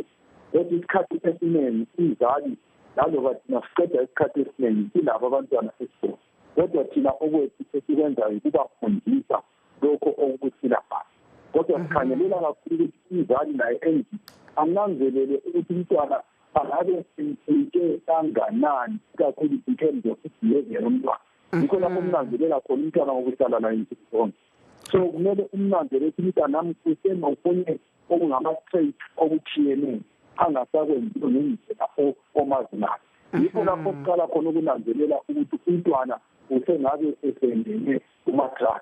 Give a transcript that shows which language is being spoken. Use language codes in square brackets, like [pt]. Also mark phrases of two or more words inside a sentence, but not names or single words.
[nd] Kodwa isikhathi esiningi izali laloba thina siqeda isikhathi esiningi silabo abantwana esikolo, kodwa thina okwethu esikwenzayo ukubafundisa lokho okusilapha. Kodwa sikhangelela kakhulu ukuthi izali naye endlini ananzelele ukuthi umntwana angabe simthinke kanganani, kakhulu [en] in terms of behavior [nd] yomntwana. Yikho lapho umnanzelela khona umntwana wokuhlala naye insizonke. So kumele umnanzelele ukuthi umntwana nami usenokunye okungama-trait okutshiyeneyo angasakwenzi ngendlela omazinayo. Yikho lapho kuqala khona ukunanzelela ukuthi umntwana usengabe esengene kuma-drugs.